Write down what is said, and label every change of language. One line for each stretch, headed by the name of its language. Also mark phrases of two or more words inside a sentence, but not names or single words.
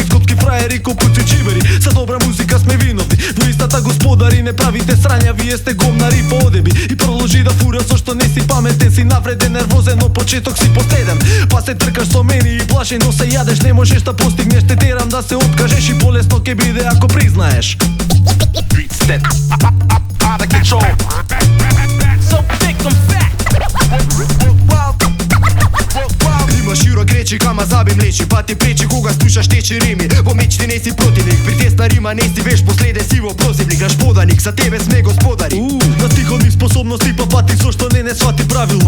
Macedonian: Скопски фраери, копуци, чибери. За добра музика сме виновни, во истата господари. Не правите срања, вие сте гомнари по одеби. И продолжи да фура, зашто не си паметен, си навреден, нервозен, но почеток си последен. Па се тркаш со мене и плашен, но се јадеш, не можеш да постигнеш. Те терам да се откажеш и полесно ке биде ако признаеш.
English: Streets that out of control. So thick I'm fat.
Macedonian: Рима широк речи, кама забим лечи. Па ти пречи кога слушаш течи рими. Во мечти не си противник, при тесна рима не си веш. Последен си во прозивник, наш поданик, за тебе сме господари. На стиховни способности па пати, зашто не свати правилно.